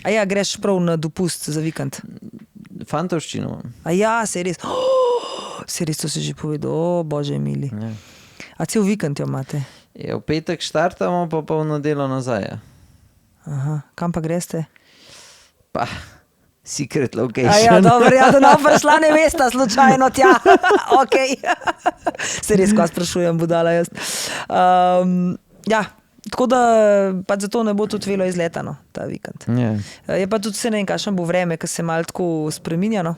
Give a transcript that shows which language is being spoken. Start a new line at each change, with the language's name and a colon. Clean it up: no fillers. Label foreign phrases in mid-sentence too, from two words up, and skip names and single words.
Slovenian: A ja, greš prav na dopust za vikend. Fantovščino imam. A ja, se res. Se res, to si že povedal, bože mili. Ja. A cel vikend jo imate? Ja, v petek štartamo, pa polno delo nazaj. Ja. Aha, kam pa greste? Pa,
English: secret location.
Slovenian: A ja, dobro, ja, da nam prišla nevesta slučajno tja. Ok. Se res, ko sprašujem, budala jaz. Ja, tako da pač zato ne bo tudi velo izletano ta vikend. Ja. Je pa tudi se ne vem, kakšno bo vreme, ker se malo tako spreminja, no.